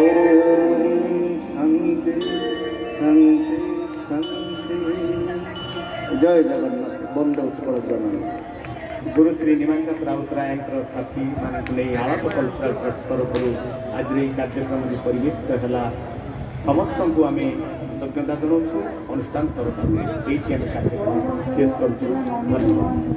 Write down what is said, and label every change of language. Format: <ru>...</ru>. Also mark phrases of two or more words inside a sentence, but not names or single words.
<sa>ओम शांति शांति शांति।</sa> <or>ଜୟ ଜଗନ୍ନାଥ। ବନ୍ଦେ ଉତ୍କଳ ଜଗନ୍ନାଥ। गुरु श्री निमाकांत राउतरायଙ୍କର ସାଥୀ ମାନଙ୍କୁ ନେଇ ଆଳାପ କଲ୍ଚରାଲ ଟ୍ରଷ୍ଟ ତରଫରୁ ଆଜିର ଏହି କାର୍ଯ୍ୟକ୍ରମ ପରିବେଶିତ ହେଲା ସମସ୍ତଙ୍କୁ ଆମେ କୃତଜ୍ଞତା ଜଣାଉଛୁ ଅନୁଷ୍ଠାନ ତରଫରୁ ଏଇଠି ଆମେ କାର୍ଯ୍ୟକ୍ରମ ଶେଷ କରୁଛୁ ଧନ୍ୟବାଦ।</or>